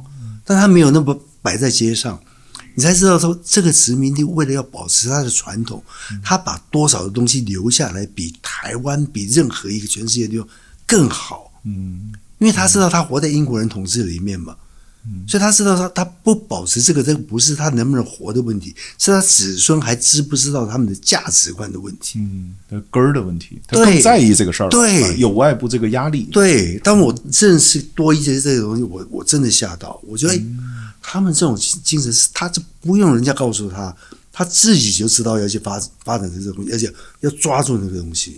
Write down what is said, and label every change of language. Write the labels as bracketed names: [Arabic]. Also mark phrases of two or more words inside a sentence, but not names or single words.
[Chinese] 但他沒有那麼擺在街上。你才知道說，這個殖民地為了要保持它的傳統，他把多少的東西留下來，比台灣比任何一個全世界地方更好。因為他知道他活在英國人統治裡面嘛，所以他知道他不保持這個不是他能不能活的問題，是他子孫還知不知道他們的價值觀的問題，根兒的問題，他更在意這個事兒。對，有外部這個壓力。對，當我認識多一些這個東西，我真的嚇到，我覺得。他們這種精神是，他就不用人家告訴他，他自己就知道要去發展這個東西，而且要抓住那個東西。